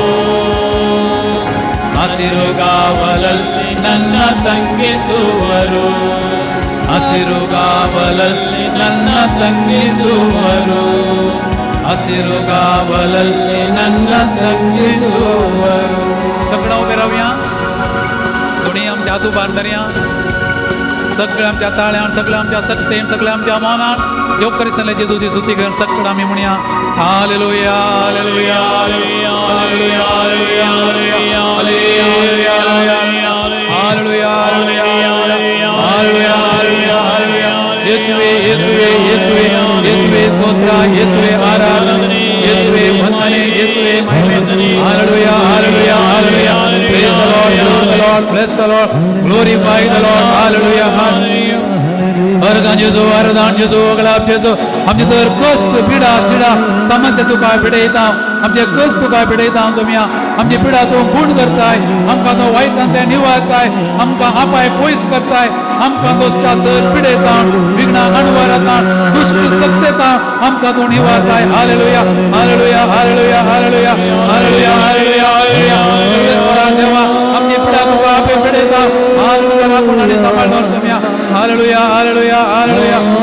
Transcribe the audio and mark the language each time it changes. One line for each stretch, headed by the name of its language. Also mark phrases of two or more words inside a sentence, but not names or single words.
Kannada: ಹಸಿರುಗಾವಲಲ್ಲಿ ನನ್ನ ತಂಗಿಸುವರು ಹಸಿರುಗಾವಲಲ್ಲಿ ನನ್ನ ತಂಗಿಸುವರು ಹಸಿರುಗಾವಲಲ್ಲಿ ನನ್ನ ತಂಗಿಸುವರು
Konkani: सगळं उभे राहूया दोन्ही आमच्या हातूबार धरया सगळ्या आमच्या ताळ्यान सगळ्या आमच्या सक्तेन सगळ्या आमच्या मौनान देव करीत चालले जेजूची स्तुती करून सगळं आम्ही म्हणूया हालेलुया हालेलुया हालेलुया हालेलुया हालेलुया हालेलुया हालेलुया हालेलुया हालेलुया हालेलुया येशुवे येशुवे येशुवे येशुवे स्तोत्र येशुवे आराधना येशुवे वंदने येशुवे महिमे हालेलुया हालेलुया हालेलुया
English: praise the Lord bless the Lord glorify the Lord hallelujah hallelujah
Konkani: वरदान जेजू वरदान जेजू गलाब जेजू आमचे तर कष्ट पिडा सिडा समस्या तुका पिडयता आमचे कष्ट तुका पिडयता सोम्या आमची पिडा तू गुण करताय आमकां तो वायटांतल्यान निवारताय आमकां आपाय पयस करताय आमकां दोश्टासर पिडयता विघ्ना अणवराता दुष्ट सत्तेता आमकां तू निवारताय हालेलुया हालेलुया हालेलुया हालेलुया हालेलुया हालेलुया हालेलुया सर्वेश्वरा देवा आमची पिडा तुका आपे पिडयता हालेलुया राखून आनी सांबाळून सोम्या हालेलुया हालेलुया हालेलुया